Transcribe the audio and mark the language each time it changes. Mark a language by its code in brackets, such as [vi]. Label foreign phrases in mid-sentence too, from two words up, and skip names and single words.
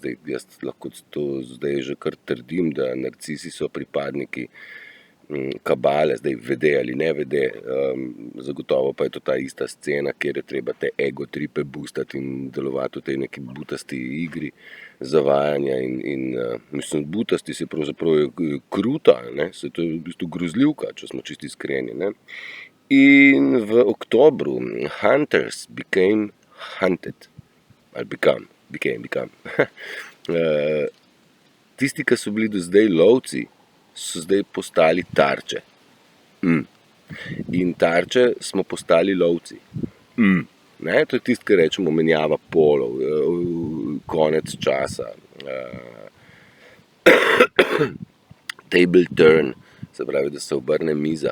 [sl] Zdaj, jaz lahko to zdaj že kar trdim, da narcisi so pripadniki kabale, zdaj vede ali ne vede, zagotovo pa je to ta ista scena, kjer je treba te ego tripe boostati in delovati v tej neki butasti igri zavajanja in mislim, butasti se pravzaprav kruta, ne, se to je v bistvu grozljivka, če smo čisti iskreni, ne. In v oktobru [en] hunters became hunted, [sl] ali became. Tisti, ki so bili do zdaj lovci, so zdaj postali tarče. In tarče smo postali lovci. Ne, to je tisto, kar rečemo menjava polov, konec časa, [en] table turn, [sl] se pravi, da se obrne miza.